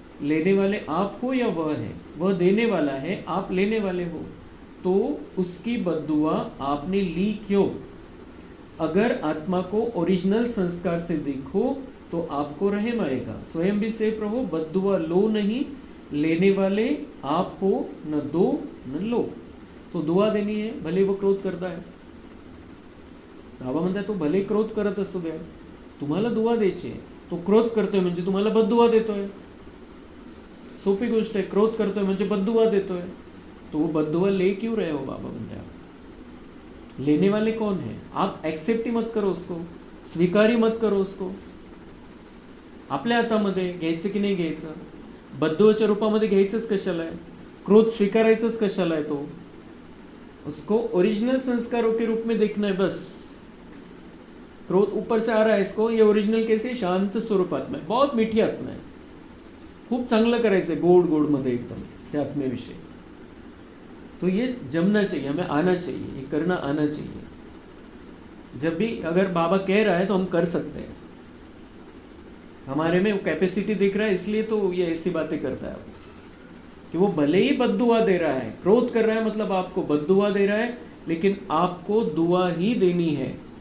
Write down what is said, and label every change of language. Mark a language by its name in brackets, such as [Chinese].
[Hindi] लेने वाले आप हो या वह है? वह देने वाला है, आप लेने वाले हो, तो उसकी बद्दुआ आपने ली क्यों? अगर आत्मा को ओरिजिनल संस्कार से देखो तो आपको रहम आएगा. स्वयं भी सेफ रहो, बद्दुआ लो नहीं, लेने वाले आप हो, न दो न लो. तो दुआ देनी है, भले वो क्रोध करता है. [Marathi] बाबा म्हणतात तो भले क्रोध करत असू द्या, तुम्हाला दुआ द्यायची आहे. तो क्रोध करतोय म्हणजे तुम्हाला बद्दुआ देतोय. सोपी गोष्ट आहे. क्रोध करतोय म्हणजे बद्दुआ देतोय, [Hindi] तो वो बद्दुआ ले क्यों रहे हो? बाबा [Marathi] म्हणते [Hindi] आप लेने वाले कौन है? आप एक्सेप्ट ही मत करो उसको, स्वीकार ही मत करो उसको. [Marathi] आपल्या हातामध्ये घ्यायचं की नाही घ्यायचं, बद्दुआच्या रूपामध्ये घ्यायचंच कशाला आहे, क्रोध स्वीकारायचंच कशाला आहे. [Hindi] तो उसको ओरिजिनल संस्कारों के रूप में देखना है बस. क्रोध ऊपर से आ रहा है इसको, ये ओरिजिनल कैसे? शांत स्वरूप आत्मा है, [Marathi] बहुत मीठी आत्मा है, खूप चांगलं करायचं आहे, गोड गोड मध्ये एकदम त्या आत्मेविषयी. [Hindi] तो ये जमना चाहिए, हमें आना चाहिए, ये करना आना चाहिए. जब भी अगर बाबा कह रहा है तो हम कर सकते हैं, हमारे में कैपेसिटी दिख रहा है, इसलिए तो ये ऐसी बातें करता है कि वो भले ही बद्दुआ दे रहा है, क्रोध कर रहा है, मतलब आपको बद्दुआ दे रहा है, लेकिन आपको दुआ ही देनी है.